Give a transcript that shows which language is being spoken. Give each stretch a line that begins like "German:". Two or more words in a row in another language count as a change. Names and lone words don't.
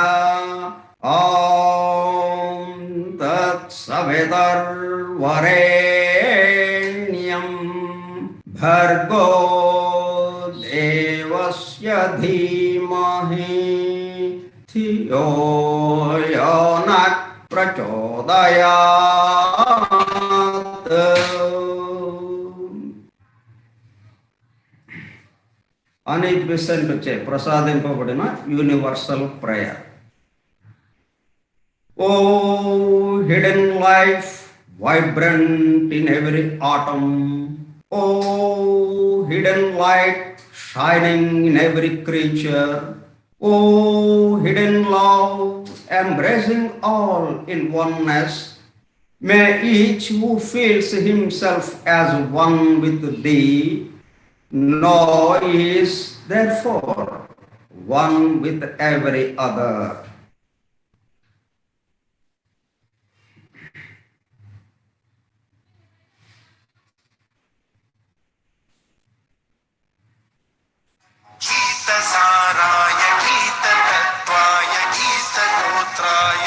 Sanskrit: तत्सवितुर्वरेण्यं भर्गो देवस्य धीमहि धियो यो नः प्रचोदयात्।
Telugu: అనిర్విసెంట్ ప్రసాదింపబడిన
English: universal prayer. O hidden life vibrant in every atom, O hidden light shining in every creature, O hidden love embracing all in oneness, may each who feels himself as one with Thee know he is therefore one with every other.
Sanskrit: गीतसाराय गीततत्त्वाय गीतगोत्राय धीमहि।